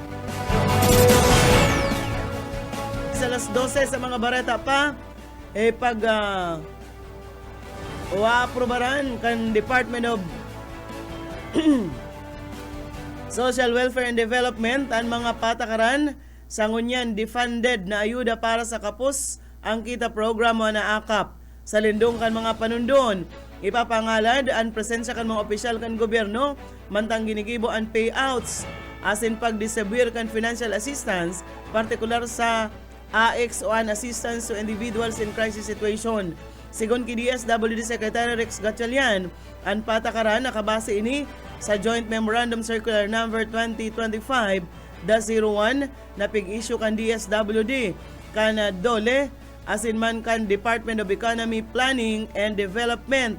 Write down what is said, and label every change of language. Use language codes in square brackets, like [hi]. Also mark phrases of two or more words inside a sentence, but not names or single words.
[bik] Sa alas 12 sa mga bareta pa pag aprobaran kan Department of Social Welfare and Development ang mga patakaran sa ngunyan defunded na ayuda para sa kapos ang kita programa na akap sa lindong kan mga panundon. Ipapangalad ang presensya kan mga opisyal kan gobyerno mantang ginigibo ang payouts asin pagdistribuir kan [en] financial assistance [bik] partikular sa AX o an assistance to individuals in crisis situation. Sigon ki DSWD Secretary Rex Gatchalian, ang patakaran nakabase ini sa Joint Memorandum Circular Number 2025-01 na pig-issue kan DSWD kan DOLE asin man kan Department of Economy, Planning and Development.